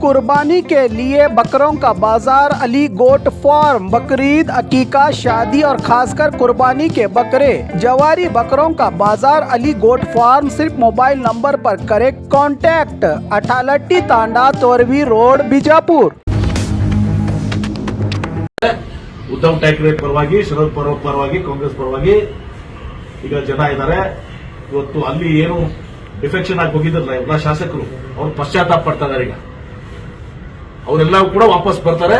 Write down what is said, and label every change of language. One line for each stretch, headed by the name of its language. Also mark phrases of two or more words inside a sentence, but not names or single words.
Hindi: कुर्बानी के लिए बकरों का बाजार अली गोट फार्म बकरीद अकीका शादी और खासकर कुर्बानी के बकरे जवारी बकरों का बाजार अली गोट फार्म सिर्फ
English: mobile number
Hindi: पर करें कांटेक्ट अठालट्टी तांडा तोरवी रोड बीजापुर।
Kannada: ಉದ್ಧವ್ ಠಾಕ್ರೆ ಪರವಾಗಿ ಶರದ್ ಪವಾರ್ ಪರವಾಗಿ ಕಾಂಗ್ರೆಸ್ ಪರವಾಗಿ ಈಗ ಜನ ಇದ್ದಾರೆ. ಇವತ್ತು ಅಲ್ಲಿ ಏನು ಡಿಫೆಕ್ಷನ್ ಆಗಿ ಹೋಗಿದ್ರಲ್ಲ ಎಲ್ಲ ಶಾಸಕರು ಅವ್ರು ಪಶ್ಚಾತ್ತಾಪ ಪಡ್ತಾ ಇದ್ದಾರೆ. ಈಗ ಅವರೆಲ್ಲ ಕೂಡ ವಾಪಸ್ ಬರ್ತಾರೆ.